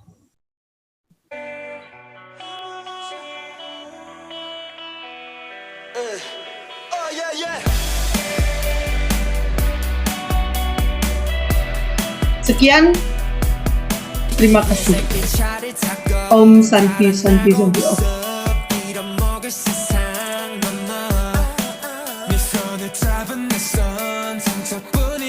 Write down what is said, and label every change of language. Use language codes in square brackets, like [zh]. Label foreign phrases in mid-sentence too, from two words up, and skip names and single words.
[id] Sekian, terima kasih. [sa] Om Santi Santi Santi Om. [ko] 잃어먹을 세상 넘어 네 손을 잡은 내 손 상처뿐